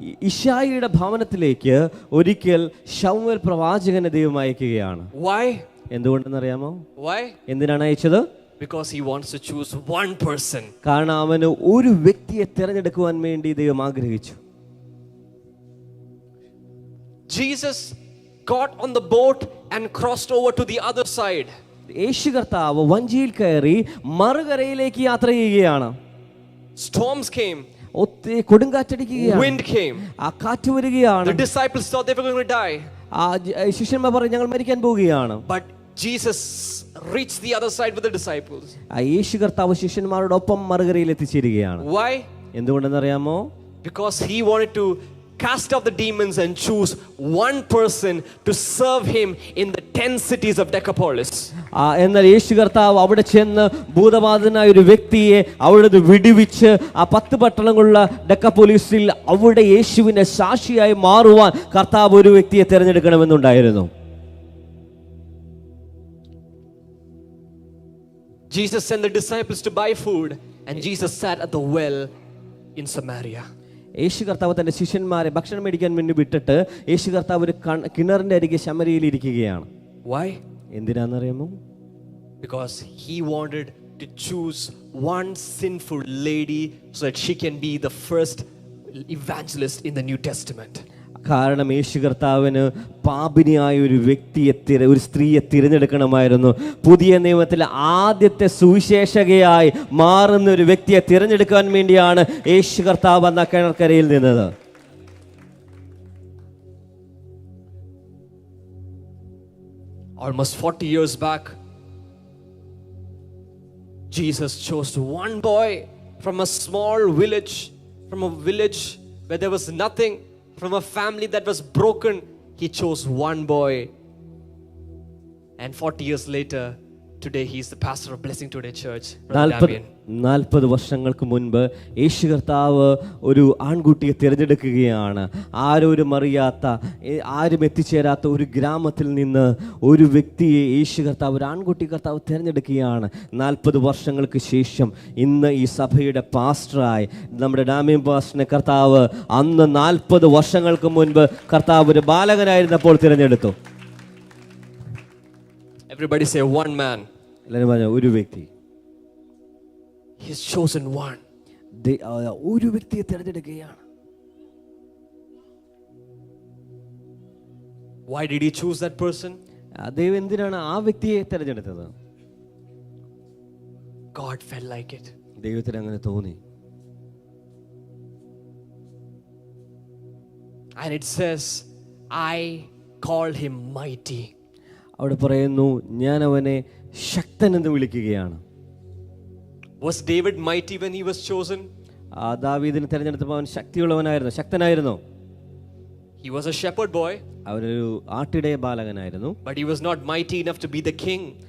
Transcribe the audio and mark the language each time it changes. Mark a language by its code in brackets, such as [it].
[ml] ഇശായിയുടെ ഭവനത്തിലേക്ക് ഒരിക്കൽ ശമൂവേൽ പ്രവാചകനെ ദൈവം അയക്കുകയാണ്. [en] Why? [ml] എന്തുകൊണ്ടെന്നറിയാമോ? [en] Why? [ml] എന്തിനാണ് അയച്ചത്? [en] Because he wants to choose one person. [ml] കാരണം അവന് ഒരു വ്യക്തിയെ തിരഞ്ഞെടുക്കുവാൻ വേണ്ടി ദൈവം ആഗ്രഹിച്ചു. [en] Jesus got on the boat and crossed over to the other side. [ml] യേശു കർത്താവ് വഞ്ചിയിൽ കയറി മറുകരയിലേക്ക് യാത്ര ചെയ്യുകയാണ്. [en] Storms came. [ml] കൊടുങ്കാറ്റടിക്കുകയാണ്. [en] Wind came. [ml] ആ കാറ്റ് വരികയാണ്. [en] The disciples thought they were going to die. [ml] ശിഷ്യന്മാർ പറഞ്ഞു ഞങ്ങൾ മരിക്കാൻ പോവുകയാണ്. [en] But Jesus reached the other side with the disciples. [ml] യേശു കർത്താവ് ശിഷ്യന്മാരോടൊപ്പം മറുകരയിൽ എത്തിച്ചേരുകയാണ്. [en] Why? [ml] എന്തുകൊണ്ടെന്നറിയാമോ? [en] Because he wanted to cast out the demons and choose one person to serve him in the 10 cities of Decapolis. [ml] എന്നാൽ യേശു കർത്താവ് അവിടെ ചെന്ന് ഭൂതബാധിതനായ ഒരു വ്യക്തിയെ അവിടെ വിടുവിച്ച് ആ 10 പട്ടണങ്ങളുള്ള ഡെക്കപോളിസിൽ അവിടെ യേശുവിന്റെ സാക്ഷിയായി മാറുവാൻ കർത്താവ് ഒരു വ്യക്തിയെ തിരഞ്ഞെടുക്കണമെന്നുണ്ടായിരുന്നു. [en] Jesus sent the disciples to buy food and Jesus sat at the well in Samaria. [ml] യേശു കർത്താവ് തന്റെ ശിഷ്യന്മാരെ ഭക്ഷണം മേടിക്കാൻ വേണ്ടി വിട്ടിട്ട് യേശു കർത്താവ് ഒരു കിണറിന്റെ അരികെ ശമരിയയിൽ ഇരിക്കുകയാണ്. [en] Why? [ml] എന്തിനാണെന്നറിയാമോ? [en] Because he wanted to choose one sinful lady so that she can be the first evangelist in the New Testament. [ml] കാരണം യേശു കർത്താവിന് പാപിനിയായ ഒരു വ്യക്തിയെ ഒരു സ്ത്രീയെ തിരഞ്ഞെടുക്കണമായിരുന്നു. പുതിയ നിയമത്തിലെ ആദ്യത്തെ സുവിശേഷകയായി മാറുന്ന ഒരു വ്യക്തിയെ തിരഞ്ഞെടുക്കാൻ വേണ്ടിയാണ് യേശു കർത്താവ് എന്ന കിണർക്കരയിൽ നിന്നത്. [en] Almost 40 years back, Jesus chose one boy from a small village, from a village where there was nothing, from a family that was broken. He chose one boy. And 40 years later, Today he is the pastor of Blessing Today Church. Brother Damien. [ml] 40 വർഷങ്ങൾക്ക് മുൻപ് യേശു കർത്താവ് ഒരു ആൺകുട്ടിയെ തിരഞ്ഞെടുക്കുകയാണ്. ആരും അറിയാത്ത, ആരും എത്തിച്ചേരാത്ത ഒരു ഗ്രാമത്തിൽ നിന്ന് ഒരു വ്യക്തിയെ യേശു കർത്താവ്, ഒരു ആൺകുട്ടി കർത്താവ് തിരഞ്ഞെടുക്കുകയാണ്. 40 വർഷങ്ങൾക്ക് ശേഷം ഇന്ന് ഈ സഭയുടെ പാസ്റ്ററായി നമ്മുടെ ഡാമിയൻ പാസ്റ്ററിനെ കർത്താവ് അന്ന് 40 വർഷങ്ങൾക്ക് മുൻപ് കർത്താവ് ഒരു ബാലകനായിരുന്നപ്പോൾ തിരഞ്ഞെടുത്തു. [en] Everybody say one man. [ml] എല്ലാവരും പറഞ്ഞു ഒരു വ്യക്തി. [en] He's chosen one. [ml] ഒരു വ്യക്തിയെ തിരഞ്ഞെടുക്കുകയാണ്. [en] Why did he choose that person? [ml] ദൈവം എന്തിനാണ് ആ വ്യക്തിയെ തിരഞ്ഞെടുത്തത്? [en] God felt like it. [ml] ദൈവത്തിന് അങ്ങനെ തോന്നി. [en] And it says, I called him mighty. [ml] അവിടെ പറയുന്നു, ഞാൻ അവനെ ശക്തൻ എന്ന് വിളിക്കുകയാണ്. [en] Was David mighty when he was chosen? [ml] ദാവീദിനെ തിരഞ്ഞെടുത്തപ്പോൾ അവൻ ശക്തിയുള്ളവനായിരുന്നു, ശക്തനായിരുന്നു. [en] He was a shepherd boy. [ml] അവനൊരു ആട്ടിടയ ബാലകനായിരുന്നു. [en] But he was not mighty enough to be the king.